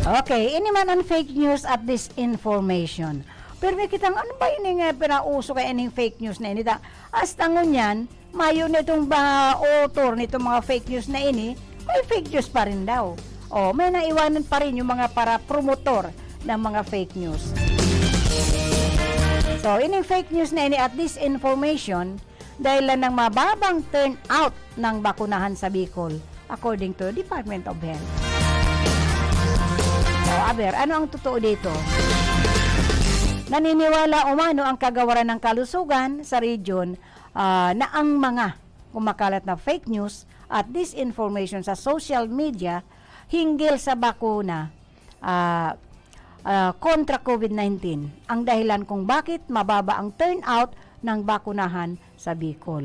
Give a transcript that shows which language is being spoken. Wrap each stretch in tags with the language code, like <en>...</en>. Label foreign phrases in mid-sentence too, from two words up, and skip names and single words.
<tl>Okay, ini man ang</tl> <en>fake news</en> <tl>at disinformation. Pero may kitang ano ba yun nga pinauso kay ining fake news na ini? As tangon yan, mayo nitong author nitong mga</tl> <en>fake news</en> <tl>na ini, may</tl> <en>fake news</en> <tl>pa rin daw. O, may naiwanan pa rin yung mga para promotor ng mga</tl> <en>fake news.</en> <tl>So, ining</tl> <en>fake news</en> <tl>na ini at disinformation dahil lang ng mababang turnout ng bakunahan sa Bicol</tl> <en>according to Department of Health.</en> <tl>So, aber, ano ang totoo dito? Naniniwala umano ang kagawaran ng kalusugan sa region na ang mga kumakalat na</tl> <en>fake news</en> <tl>at disinformation sa</tl> <en>social media</en> <tl>hinggil sa bakuna kontra COVID-19 ang dahilan kung bakit mababa ang turnout ng bakunahan sa Bicol.</tl>